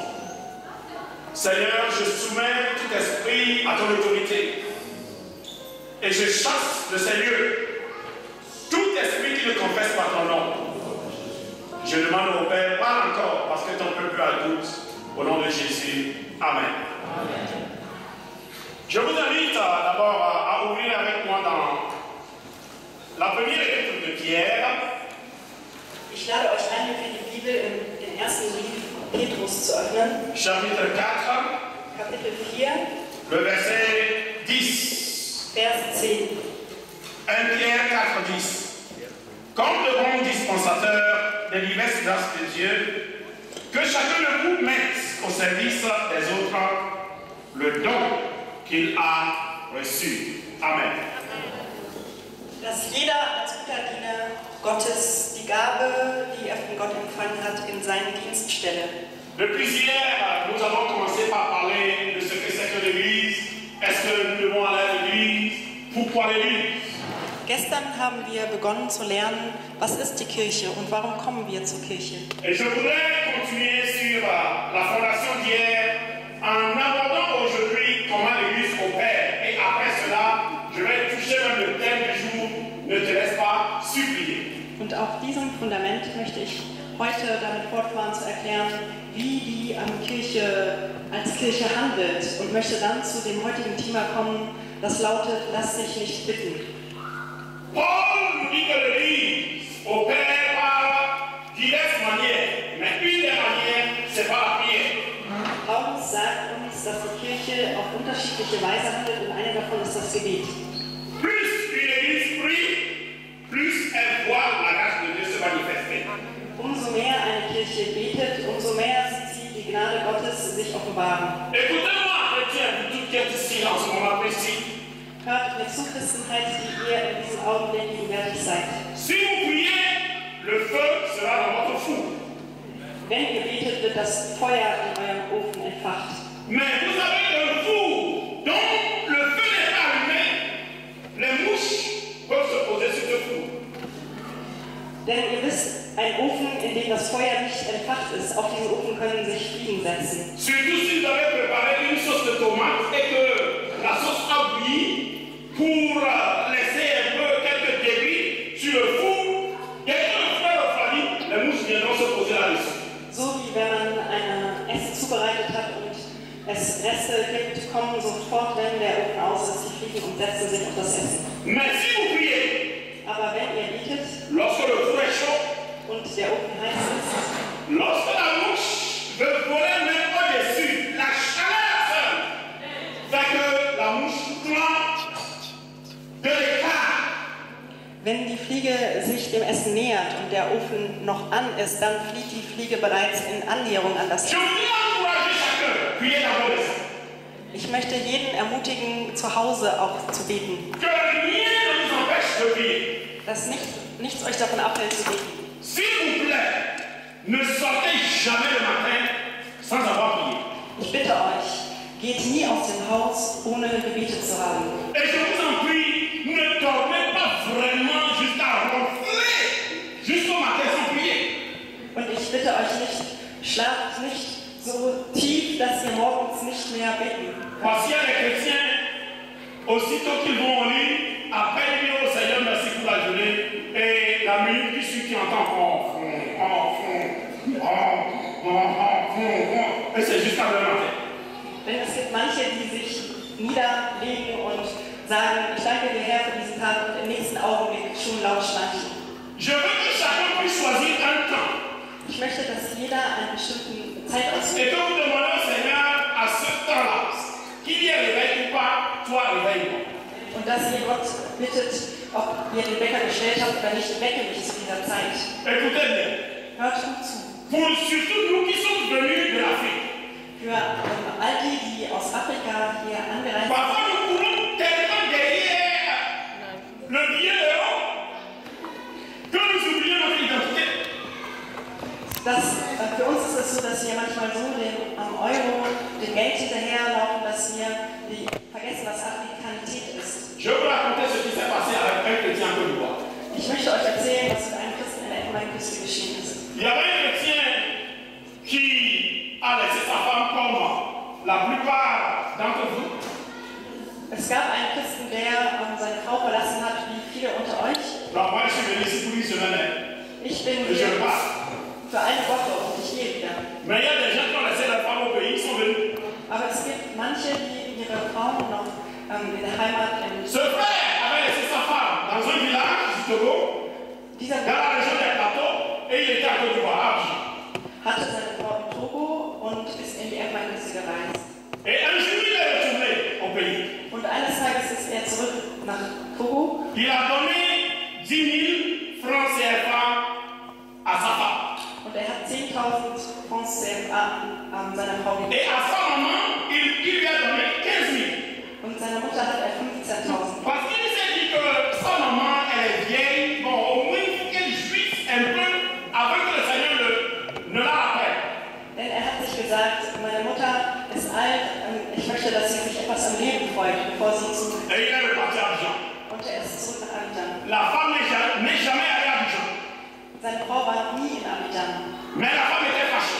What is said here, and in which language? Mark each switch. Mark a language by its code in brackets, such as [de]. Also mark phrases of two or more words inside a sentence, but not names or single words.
[fr] Seigneur, je soumets tout esprit à ton autorité et je chasse de ces lieux tout esprit qui ne confesse pas ton nom. Je demande au Père, parle encore parce que ton peuple a doute. Au nom de Jésus, Amen. Amen. Je vous invite d'abord à ouvrir avec moi dans la première épître de Pierre. [de] Ich lade euch ein, für die Bibel in den ersten Brief Petrus zu öffnen. [fr] Chapitre 4. [de] Kapitel 4. [fr] Le verset 10. [de] Vers 10. [fr] 1 Pierre 4, 10. Comme le bon dispensateur des diverses grâces de Dieu, que chacun de vous mette au service des autres le don qu'il a reçu. Amen. [de] Dass jeder als guter Diener Gottes die Gabe, die er von Gott empfangen hat, in seinen Dienst stelle. [fr] Depuis hier, nous avons commencé par parler de ce que c'est que l'Église. Est-ce que nous devons aller à l'Église? Pourquoi l'Église? [de] Gestern haben wir begonnen zu lernen, was ist die Kirche und warum kommen wir zur Kirche. [fr] Et je voudrais continuer sur la fondation d'hier en abordant aujourd'hui comment l'Église opère. Et après cela, je vais toucher même le thème du jour, ne te laisse pas supplier. [de] Und auf diesem Fundament möchte ich heute damit fortfahren zu erklären, wie die Kirche als Kirche handelt und möchte dann zu dem heutigen Thema kommen, das lautet, lass dich nicht bitten. [fr] Paul nous dit que l'Église opère par diverses manières, mais une des manières, c'est par la prière. [de] Paulus sagt uns, dass die Kirche auf unterschiedliche Weise handelt und eine davon ist das Gebet. [fr] Plus une Église prie, plus elle voit la grâce de Dieu se manifester. [de] Umso mehr eine Kirche betet, umso mehr sieht sie die Gnade Gottes sich offenbaren. [fr] Écoutez-moi, chrétiens, vous tous qui êtes ici en ce moment précis. [de] Hört mit Zuchristenheit, die ihr in diesem Augenblick gegenwärtig seid. [fr] Si vous priez, le feu sera dans votre four. [de] Wenn ihr betet, wird das Feuer in eurem Ofen entfacht. [fr] Mais vous avez un four dont le feu n'est pas allumé. Les mouches peuvent se poser sur ce four. [de] Denn ihr wisst, ein Ofen, in dem das Feuer nicht entfacht ist, auf diesen Ofen können sich Fliegen setzen. [fr] Surtout si vous avez préparé une sauce de tomate et que la sauce a bouilli pour laisser un peu quelques débris sur le four. Dès que le feu refroidit, les mouches viendront se poser là-dessus. [de] So wie wenn man ein Essen zubereitet hat und es Reste gibt, kommen sofort, wenn der Ofen aus ist, die Fliegen und setzen sich auf das Essen. [fr] Mais si vous priez, [de] Aber wenn ihr betet [fr] lorsque le four est chaud, [de] und der Ofen heiß ist, [fr] lorsque la mouche veut voler même au-dessus, la chaleur seule fait que la mouche plante de l'écart. [de] wenn die Fliege sich dem Essen nähert und der Ofen noch an ist, dann flieht die Fliege bereits in Annäherung an das [fr] Je [de] Essen. [fr] voudrais encourager chacun, priez dans vos maisons. [de] Ich möchte jeden ermutigen, zu Hause auch zu beten. [fr] Que rien ne vous empêche de prier. [de] Dass nichts euch davon abhält zu beten. [fr] S'il vous plaît, ne sortez jamais le matin sans avoir prié. [de] Ich bitte euch, geht nie aus dem Haus, ohne gebetet zu haben. [fr] Et je vous en prie, ne dormez pas vraiment jusqu'à ronfler jusqu'au matin sans prier. [de] Und ich bitte euch nicht, schlaft nicht so tief dass wir morgens nicht mehr beten. [fr] Parce qu'il y a des chrétiens, aussitôt qu'ils vont au lit, appellent Dieu au Seigneur, merci pour la journée, et la minute qui suit, qui entend et c'est jusqu'à le matin. [de] Denn es gibt manche, die sich niederlegen und sagen, ich danke dir Herr für diesen Tag und im nächsten Augenblick schon laut schnarchen. [fr] Je veux que chacun puisse choisir un temps. [de] Ich möchte, dass jeder eine bestimmte Zeit [fr] Et [de] auswählt. [fr] que vous demandez au Seigneur à ce temps-là, qu'il y ait réveil ou pas, toi réveille-moi. [de] Und dass ihr Gott bittet, ob ihr den Wecker gestellt habt oder nicht, wecke mich zu dieser Zeit. [fr] Écoutez bien. [de] Hört gut zu. [fr] Pour surtout nous qui sommes venus de l'Afrique. [de] Für all die, die aus Afrika hier angereist sind. [fr] Parfois nous courons tellement derrière le billet d'euro que nous oublions notre identité. [de] Für uns ist es so, dass wir manchmal so am Euro, dem Geld hinterherlaufen, dass wir vergessen, was Afrikanität ist. [fr] Je vais vous raconter ce qui s'est passé avec un chrétien en Côte d'Ivoire. [de] Ich möchte euch erzählen, was mit einem Christen in der Emmendküste geschehen ist. [fr] Il y avait un chrétien qui a laissé sa femme comme la plupart d'entre vous. [de] Es gab einen Christen, der seine Frau verlassen hat, wie viele unter euch. [fr] Donc moi je suis venu ici pour une semaine. [de] Ich bin [fr] Et je [de] hier [fr] repars. [de] für eine Woche und ich gehe wieder. [fr] Mais il y a des gens qui ont laissé leur femme au pays, ils sont venus. [de] Aber es gibt manche, die ihre Frauen noch in der Heimat in [fr] Ce frère avait laissé sa femme dans un village du Togo, [de] dieser [fr] dans la région des plateaux, et il était à Côte d'Ivoire, à Abidjan. [de] hatte seine Frau in Togo und ist in die Emmendküste gereist. [fr] Et un jour, il est retourné au pays. [de] Und eines Tages ist er zurück nach Togo. [fr] Il a donné 10 000 francs CFA à sa femme. [de] Und er hat 10.000 Francs CFA an seiner Frau gegeben. [fr] Et à sa maman, il lui a donné 15 000. [de] Und seiner Mutter hat er 15.000. [fr] Parce qu'il s'est dit que sa maman, elle est vieille. Bon, au moins, il faut qu'elle jouisse un peu avant que le Seigneur ne la rappelle. [de] Denn er hat sich gesagt, meine Mutter ist alt, ich möchte, dass sie sich etwas am Leben freut, bevor sie zu... [fr] Et il est reparti à Abidjan. [de] Und er ist zurück nach Abidjan. [fr] La femme n'est jamais allée à Abidjan. [de] Seine Frau war nie in Abidjan. [fr] Mais la femme était fâchée.